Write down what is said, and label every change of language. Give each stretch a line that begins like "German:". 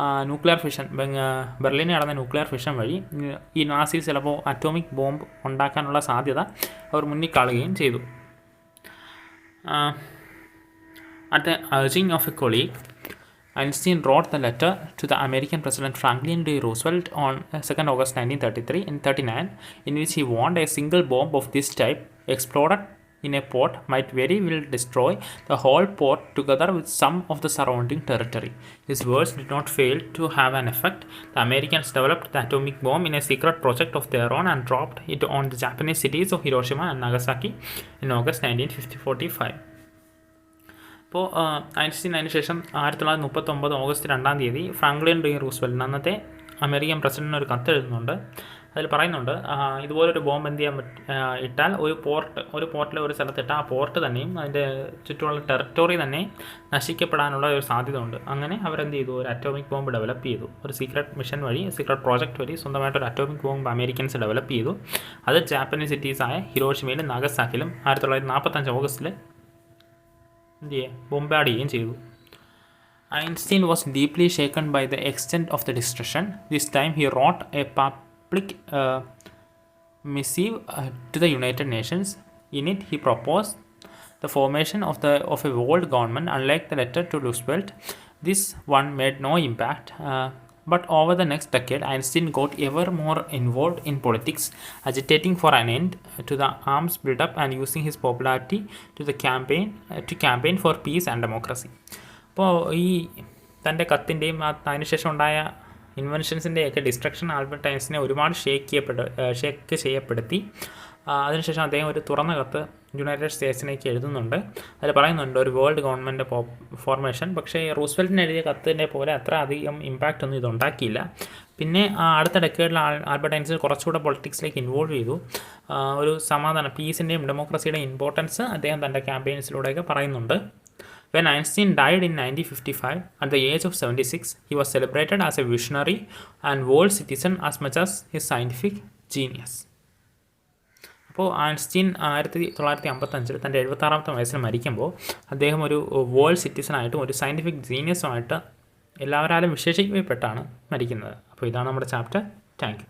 Malayalam: Nuclear fission, ബെർലിനിൽ നടന്ന nuclear fission വഴി ഈ നാസീസ് ചിലപ്പോൾ അറ്റോമിക് ബോംബ് ഉണ്ടാക്കാനുള്ള സാധ്യത അവർ മുന്നിൽ കാണുകയും ചെയ്തു.
English: At the urging of a colleague, Einstein wrote the letter to the American President Franklin D. Roosevelt on 2nd August 1933 and 39, in which he warned a single bomb of this type exploded in a port might very well destroy the whole port together with some of the surrounding territory. His words did not fail to have an effect. The Americans developed the atomic bomb in a secret project of their own and dropped it on the Japanese cities of Hiroshima and Nagasaki in August 1945.
Malayalam: അപ്പോൾ Einstein അതിന് ശേഷം 1939 August 2 Franklin D Roosevelt, അന്നത്തെ American പ്രസിഡന്റിന് ഒരു കത്ത് എഴുതുന്നുണ്ട്. അതിൽ പറയുന്നുണ്ട്, ഇതുപോലൊരു ബോംബ് എന്ത് ചെയ്യാൻ ഇട്ടാൽ ഒരു പോർട്ടിൽ ഒരു സ്ഥലത്തിട്ടാൽ ആ പോർട്ട് തന്നെയും അതിൻ്റെ ചുറ്റുമുള്ള ടെറിട്ടറി തന്നെ നശിക്കപ്പെടാനുള്ള ഒരു സാധ്യത ഉണ്ട്. അങ്ങനെ അവരെന്ത് ചെയ്തു, ഒരു അറ്റോമിക് ബോംബ് ഡെവലപ്പ് ചെയ്തു. ഒരു സീക്രട്ട് മിഷൻ വഴി, സീക്രട്ട് പ്രോജക്റ്റ് വഴി സ്വന്തമായിട്ടൊരു അറ്റോമിക് ബോംബ് അമേരിക്കൻസ് ഡെവലപ്പ് ചെയ്തു. അത് ജാപ്പനീസ് സിറ്റീസായ ഹിരോഷിമയിലും നാഗസാക്കിലും 1945 ഓഗസ്റ്റിൽ ബോംബാർഡ് ചെയ്യുകയും ചെയ്തു.
English: Einstein was deeply shaken by the extent of the destruction. This time he wrote a public missive to the United Nations. In it he proposed the formation of a world government. Unlike the letter to Roosevelt, this one made no impact. But over the next decade, Einstein got ever more involved in politics, agitating for an end to the arms build-up and using his popularity to campaign for peace and democracy.
Malayalam: അപ്പോൾ ഈ തൻ്റെ കത്തിൻ്റെയും അതിനുശേഷം ഉണ്ടായ ഇൻവെൻഷൻസിൻ്റെയൊക്കെ destruction Albert ഐൻസ്റ്റീനെ ഒരുപാട് shake ചെയ്യപ്പെടുത്തി. അതിനുശേഷം അദ്ദേഹം ഒരു തുറന്ന കത്ത് യുണൈറ്റഡ് സ്റ്റേറ്റ്സിലേക്ക് എഴുതുന്നുണ്ട്. അതിൽ പറയുന്നുണ്ട് ഒരു വേൾഡ് ഗവൺമെൻറ് ഫോർമേഷൻ. പക്ഷേ റൂസ്വെൽറ്റിന് എഴുതിയ കത്തിൻ്റെ പോലെ അത്ര അധികം ഇമ്പാക്റ്റ് ഒന്നും ഇതുണ്ടാക്കിയില്ല. പിന്നെ അടുത്ത ഡെക്കേഡിൽ ആൽബർട്ട് ഐൻസ്റ്റീൻ കുറച്ചുകൂടെ പൊളിറ്റിക്സിലേക്ക് ഇൻവോൾവ് ചെയ്തു. ഒരു സമാധാനം, പീസിൻ്റെയും ഡെമോക്രസിയുടെയും ഇമ്പോർട്ടൻസ് അദ്ദേഹം തൻ്റെ ക്യാമ്പയിൻസിലൂടെയൊക്കെ പറയുന്നുണ്ട്.
English: When Einstein died in 1955 at the age of 76, he was celebrated as a visionary and world citizen as much as his scientific genius.
Malayalam: അപ്പോൾ ഐൻസ്റ്റീൻ 1955 തൻ്റെ 76ാമത്തെ വയസ്സിൽ മരിക്കുമ്പോൾ അദ്ദേഹം ഒരു വേൾഡ് സിറ്റിസണായിട്ടും ഒരു സയൻറ്റിഫിക് ജീനിയസുമായിട്ട് എല്ലാവരാലും വിശേഷിക്കപ്പെട്ടാണ് മരിക്കുന്നത്. അപ്പോൾ ഇതാണ് നമ്മുടെ ചാപ്റ്റർ. Thank you.